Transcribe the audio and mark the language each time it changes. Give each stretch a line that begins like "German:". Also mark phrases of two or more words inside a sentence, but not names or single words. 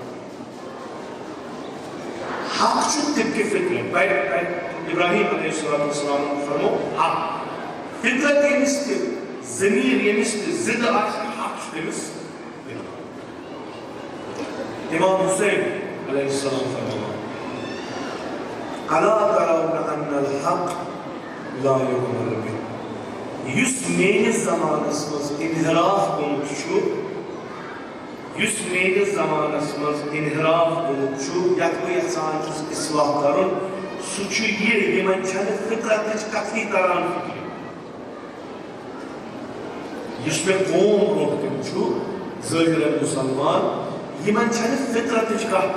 Kashmiri: حق چھو طب کے فطرت ابراہیم علیہ السلام فرمو حق فطرت یہ مست ضمیر یہ مست زد آج حق چھو دمس امام حسین علیہ السلام فرمو
Arabic: الا ترون ان الحق لا يؤمر به
Kashmiri: یس میانس زمانس مز انحراف گومت چھو یس میانس زمانس مز انحراف گومت چھو یت بہ یژھان چھس اصلاح کرن سہ چھُ یہ یمن چھنہ فطرتچ کتھٕے تران فکر یس مے قوم برونٛٹھ کن چھُ ظٲہرن مسلمان یمن چھنہ فطرتچ کتھ